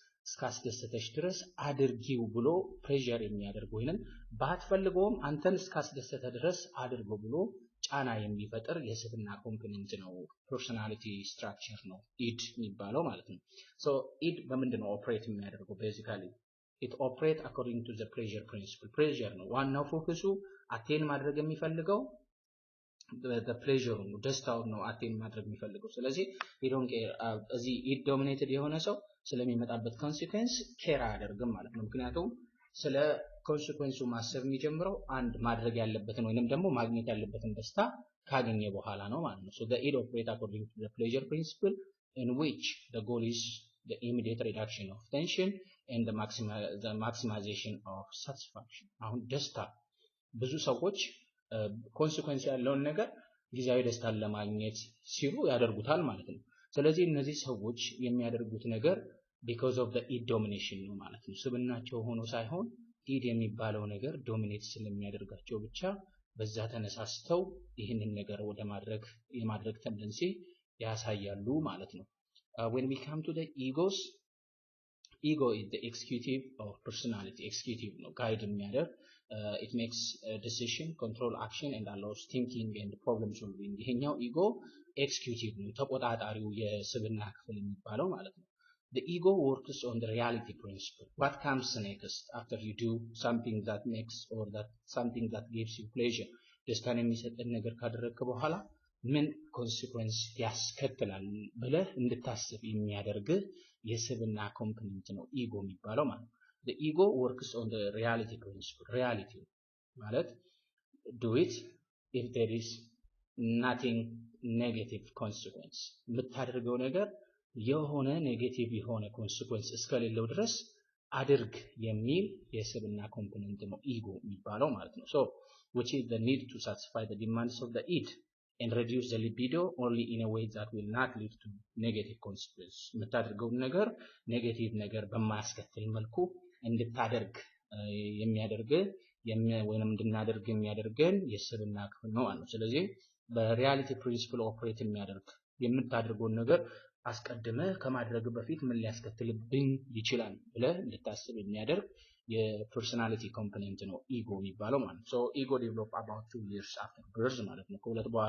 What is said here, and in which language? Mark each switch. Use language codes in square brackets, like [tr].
[am] እስካስደሰተሽ ድረስ አድርጊው ብሎ ፕሬዠር የሚያደርግ ወይንም ባትፈልገውም አንተን እስካስደሰተ ድረስ አድርገው ብሎ ጫና የሚፈጥር የስብና ኮምፖነንት ነው። ፐርሰናሊቲ ስትራክቸር ነው id የሚባለው ማለት ነው። so id በምንድነው ኦፕሬት የሚያደርገው? [en] basically it operate according to the pleasure principle. [am] pleasure ነው ዋናው ፎከሱ። አቴን ማድረግ የሚፈልገው the pleasure ነው፣ ደስታውን ነው አቴን ማድረግ የሚፈልገው። ስለዚህ [en] we don't care [am] እዚህ id dominated የሆነ ሰው ስለሚመጣበት ኮንሲኩዌንስ ኬር አያደርግም ማለት ነው። ምክንያቱም ስለ ኮንሲኩዌንሱ ማሰብ የሚጀምረው አንድ ማድረግ ያለበትን ወይንም ደግሞ ማግኘት ያለበትን ደስታ ካገኘ በኋላ ነው ማለት ነው። [en] so the id operate according to the pleasure principle in which the goal is the immediate reduction of tension and the maximization of satisfaction. [am] አሁን ደስታ ብዙ ሰዎች ኮንሲኩዌንስ ያለውን ነገር ጊዜያዊ ደስታን ለማግኘት ሲሉ ያደርጉታል ማለት ነው። ስለዚህ እነዚህ ሰዎች የሚያደርጉት ነገር [en] because of the id domination [am] ነው ማለት ነው። ስብናቸው ሆኖ ሳይሆን id የሚባለው ነገር ዶሚኔት ስለሚያደርጋቸው ብቻ በዛ ተነሳስተው ይህንን ነገር ወደ የማድረግ ቴንደንሲ ያሳያሉ ማለት ነው። [en] when we come to the egos, ego is the executive of personality. Executive no guide የሚያደርግ it makes a decision, control action and allows thinking and problem solving. [am] ይሄኛው ego executive ነው ተቆጣጣሪው የስብና ክፍል የሚባለው ማለት ነው። [en] The ego works on the reality principle. What comes next after you do something that makes or that something that gives you pleasure? [am] ደስታን የሚሰጥን ነገር ካደረግክ በኋላ ምን ኮንሲኩዌንስ ያስከትላል ብለህ እንድታስብ የሚያደርግህ የስብና ኮምፖነንት ነው ኢጎ የሚባለው ማለት ነው። [en] The ego works on the reality principle. Reality ማለት do it if there is nothing negative consequence. [am] የምታደርገው ነገር የሆነ ኔጌቲቭ የሆነ ኮንሲኩዌንስ እስከሌለው ድረስ አድርግ የሚል የስብና ኮምፖነንት ነው ኢጎ የሚባለው ማለት ነው። [en] So which is the need to satisfy the demands of the id and reduce the libido only in a way that will not lead to negative consequence. [am] የምታደርገውን ነገር ኔጌቲቭ ነገር በማያስከትል መልኩ እንድታደርግ የሚያደርግ ወይንም እንድናደርግ የሚያደርገን የስብና ክፍል ነው ማለት ነው። ስለዚህ በሪያሊቲ ፕሪንሲፕል ኦፕሬት የሚያደርግ የምታደርገውን ነገር አስቀድመህ ከማድረግ በፊት ምን ሊያስከትልብኝ ይችላል ብለህ እንድታስብ የሚያደርግ የፐርሰናሊቲ ኮምፖነንት ነው ኢጎ የሚባለው ማለት ነው። [en] ሶ ኢጎ ዴቨሎፕ አባውት 2 years after birth [am] ማለት ነው። ከሁለት